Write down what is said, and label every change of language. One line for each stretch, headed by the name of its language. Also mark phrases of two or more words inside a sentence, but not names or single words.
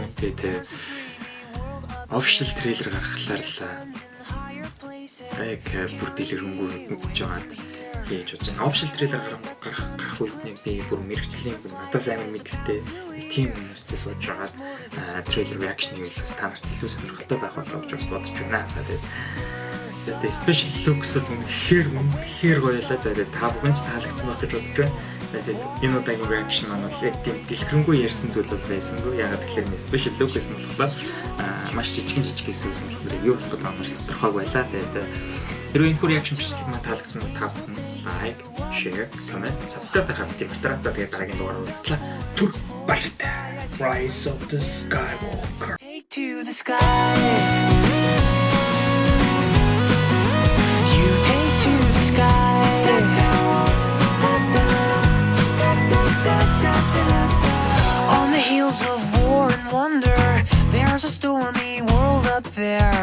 Mongolian: Тэгээд official трейлер гаргахлаар л яг бүр дэлгэрэнгүй үзэж байгаад хийж үзэж байна. Official трейлер гарах үед нэг би бүр мэрэгчлийн надаас амар мэдлэгтэй team хүмүүстэй сууж байгаад трейлер reaction-ийг л та нарт илүү сонирхолтой байх болов гэж бодож байна. За тэгээд
English: special looks
Mongolian: бол үнэхээр гоё лаа. За тэгээд та бүхэн ч таалагдсан байх гэж бодож байна. Тэгээд энэ удаагийн reaction маань бол яг тийм дэлгэрэнгүй ярьсан зүйлүүд байсангүй. Ягаад гэхээр
English: special look
Mongolian: гэсэн болохоор маш жижиг хэсэг болохоор юу болох гэдэг нь тодорхойгүй байлаа. Тэгээд хэрвээ энэ reaction бичлэг маань таалагдсан бол та бүхэн
English: like, share, comment, subscribe
Mongolian: дарахад тиймэрхүү. За тэгээд дараагийн дугаараар уулзлаа. Түр баяртай.
English: Rise of the Skywalker. Take to the sky. You take to the sky. On the heels of war and wonder, there's a stormy world up there.